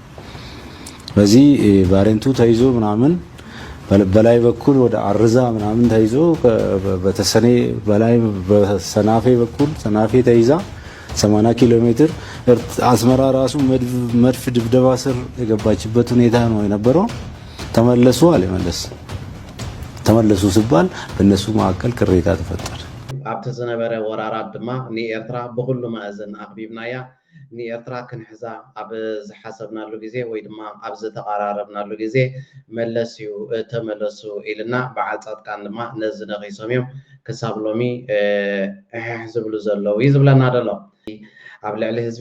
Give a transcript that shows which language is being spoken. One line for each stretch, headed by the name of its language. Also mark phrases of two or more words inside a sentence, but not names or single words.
Amharic: በዚህ ባሬንቱ ተይዞ ምናምን በላይ በኩል ወደ አርዛ ምናምን ተይዞ በተሰኔ በላይ በሰናፌ በኩል ሰናፌ ተይዛ 80 ኪሎ ሜትር አስመራ ራሱ መድፍ ድብደባ ስር የገባችበት ሁኔታ ነው የነበረው። ተመለሱ አለ መለስ ተመለሱ ሲባል በእነሱ መካከል ቅሬታ ተፈጠረ።
Tigrinya: ኣብቲ ዝነበረ ወራራት ድማ ንኤርትራ ብኩሉ ማእዘን ኣኽቢብናያ ንኤርትራ ክንሕዛ ኣብ ዝሓሰብናሉ ግዜ ወይ ድማ ኣብ ዝተቀራረብናሉ ግዜ መለስ እዩ ተመለሱ ኢልና በዓል ጻድቃን ድማ ነዚ ነኺሶም እዮም ክሳብ ሎሚ ዝብሉ ዘለው እዩ ዝብለና ደሎ ኣብ ልዕሊ ህዝቢ